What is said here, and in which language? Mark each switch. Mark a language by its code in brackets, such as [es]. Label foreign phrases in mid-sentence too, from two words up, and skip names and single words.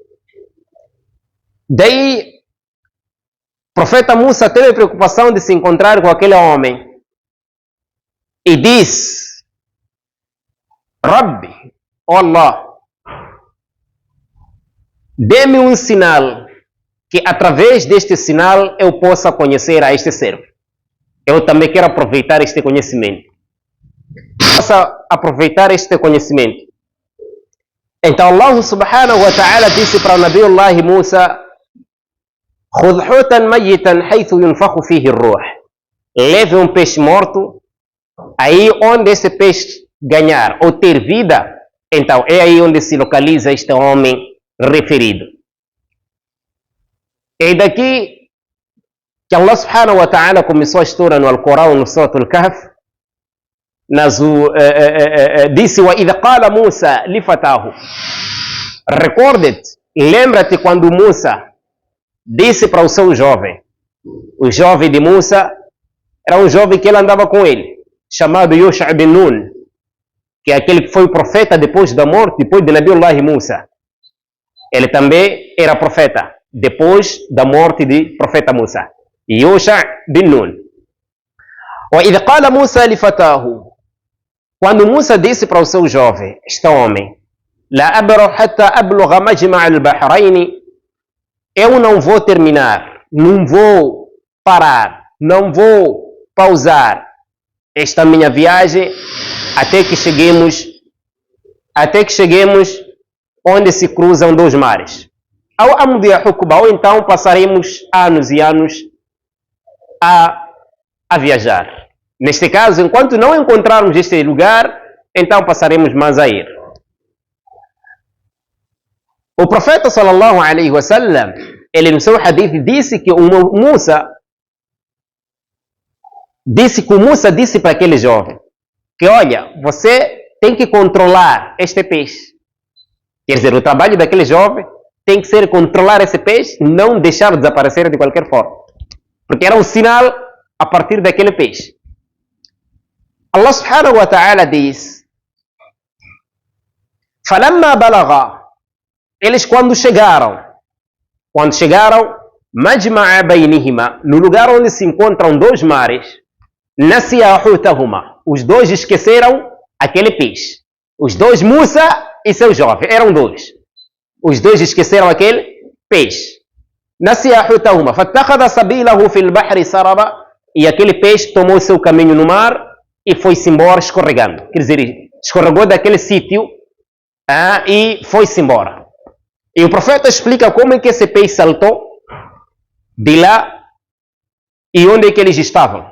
[pt] Daí, o profeta Musa teve preocupação de se encontrar com aquele homem e diz: Rabbi, oh Allah, dê-me um sinal que através deste sinal eu possa conhecer a este servo. Eu também quero aproveitar este conhecimento. Possa aproveitar este conhecimento. Então Allah [ar] سبحانه وتعالى [pt] disse para o Nabiullah Musa: [ar] خذ حوتا ميتا حيث ينفخ فيه الروح. [pt] Leve um peixe morto, aí onde esse peixe ganhar ou ter vida, então é aí onde se localiza este homem referido. É daqui que Allah [ar] سبحانه وتعالى [pt] começou a história no Alcorão, no Surat Al-Kahf, disse: [ar] وَإِذْ قَالَ مُوسَى لِفَتَاهُ. [pt] Recorded lembra-te quando Musa disse para o seu jovem, o jovem de Musa era um jovem que ele andava com ele, chamado Yusha bin Nun, que é aquele que foi profeta depois da morte, depois de Nabiullah Musa. Ele também era profeta, depois da morte de profeta Musa. Yusha bin Nun. [ar] وإذ قال موسى لفتاه, [pt] quando Musa disse para o seu jovem, este homem, [ar] لا أبرح حتى أبلغ مجمع البحرين, [pt] eu não vou terminar, não vou parar, não vou pausar esta minha viagem até que cheguemos onde se cruzam dois mares. Ao amdia hukba, ou então passaremos anos e anos a viajar. Neste caso, enquanto não encontrarmos este lugar, então passaremos mais a ir. O profeta [ar] صلى الله عليه وسلم, [pt] ele no seu hadith disse que o Musa disse para aquele jovem que, olha, você tem que controlar este peixe. Quer dizer, o trabalho daquele jovem tem que ser controlar esse peixe, não deixar desaparecer de qualquer forma. Porque era um sinal a partir daquele peixe. Allah [ar] سبحانه وتعالى [pt] diz, [ar] فَلَمَّا بَلَغَا, [pt] eles quando chegaram, [ar] مَجْمَعَ بَيْنِهِمَا, [pt] no lugar onde se encontram dois mares, [ar] نَسِيَا حُوتَهُمَا, [pt] os dois esqueceram aquele peixe. Os dois, Musa e seu jovem, eram dois. Os dois esqueceram aquele peixe. [ar] نَسِيَا حُوتَهُمَا فَاتَّخَذَ سَبِيلَهُ فِي الْبَحْرِ سَرَبًا, [pt] e aquele peixe tomou seu caminho no mar e foi-se embora escorregando. Quer dizer, escorregou daquele sítio e foi-se embora. E o profeta explica como é que esse peixe saltou de lá e onde é que eles estavam.